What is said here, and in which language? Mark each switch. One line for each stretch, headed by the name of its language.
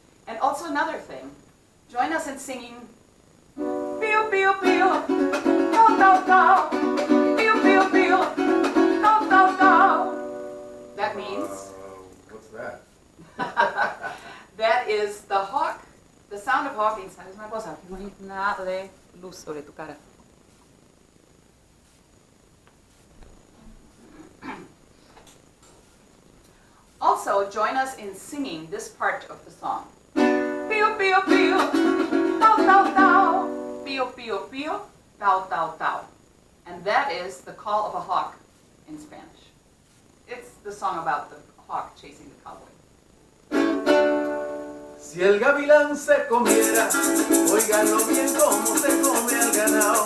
English: And also another thing, join us in singing Pio Pio Pio, Tau Tau Tau, Pio Pio Pio, Tau Tau Tau. That means, What's that? that is the hawk, the sound of hawking.
Spanish: ¿Sabes una cosa? No hay nada de luz sobre tu cara.
English: Also, join us in singing this part of the song. Pio, pio, pio, tau, tau, tau. Pio, pio, pio, tau, tau, tau. And that is the call of a hawk in Spanish. It's the song about the hawk chasing the cowboy.
Spanish: Si el gavilán se comiera, óiganlo bien cómo se come al ganado.